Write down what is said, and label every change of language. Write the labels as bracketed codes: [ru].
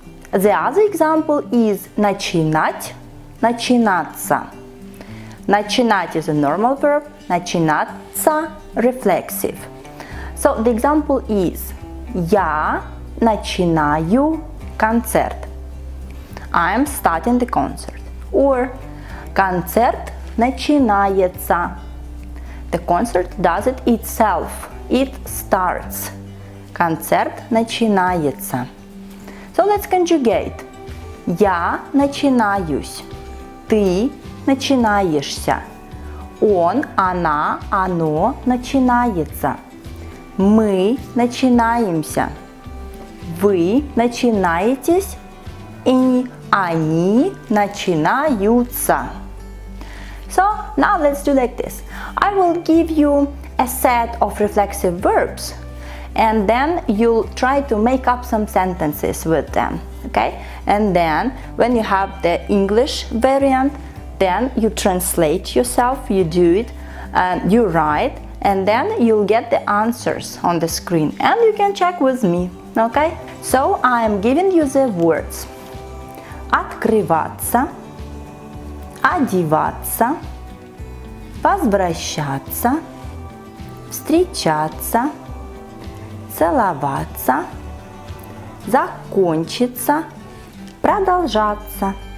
[en] The other example is начинать, начинаться. Начинать is a normal verb, начинаться reflexive. So the example is [ru] я начинаю концерт. [en] I am starting the concert. [ru] Or концерт начинается. [en] The concert does it itself. It starts. [ru] Концерт начинается. [en] So let's conjugate. [ru] Я начинаюсь. Ты начинаешься. Он, она, оно начинается. Мы начинаемся. Вы начинаетесь. И они начинаются. [en] So now let's do like this. I will give you a set of reflexive verbs, and then you'll try to make up some sentences with them. Okay? And then when you have the English variant, then you translate yourself, you do it, and you write, and then you'll get the answers on the screen, and you can check with me. Okay? So I am giving you the words. [ru] Открываться, одеваться, возвращаться, встречаться, целоваться, закончиться, продолжаться.